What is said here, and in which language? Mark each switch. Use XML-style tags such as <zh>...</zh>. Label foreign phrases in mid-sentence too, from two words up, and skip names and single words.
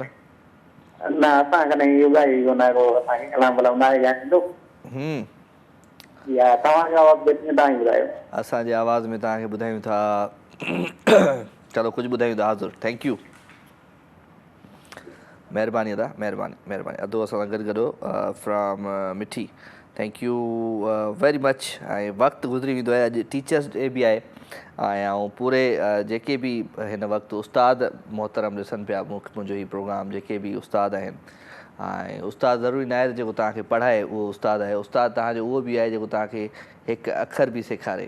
<sd>न असां कॾहिं योगा ई कोन आहे, असांखे कलाम भला आहे या ॾिनो या तव्हांजो आवाज़ तव्हां ई ॿुधायो। असांजे आवाज़ में तव्हांखे ॿुधायूं था। चलो कुझु ॿुधायूं था हाज़ुर।</sd> <en>thank you,</en> <sd>महिरबानी अदा, महिरबानी महिरबानी। अदो असां सां गॾु फ्रॉम मिठी।</sd> <en>thank you very much.</en> <sd>ऐं वक़्तु गुज़री वेंदो आहे, अॼु टीचर्स डे बि आहे ऐं पूरे जेके बि हिन वक़्तु उस्ताद मोहतरम ॾिसनि पिया मुंहिंजो हीउ प्रोग्राम, जेके बि उस्ताद आहिनि, ऐं उस्ताद ज़रूरी न आहे त जेको तव्हांखे पढ़ाए उहो उस्ताद आहे। उस्ताद तव्हांजो उहो बि आहे जेको तव्हांखे हिकु अखर बि सेखारे।</sd>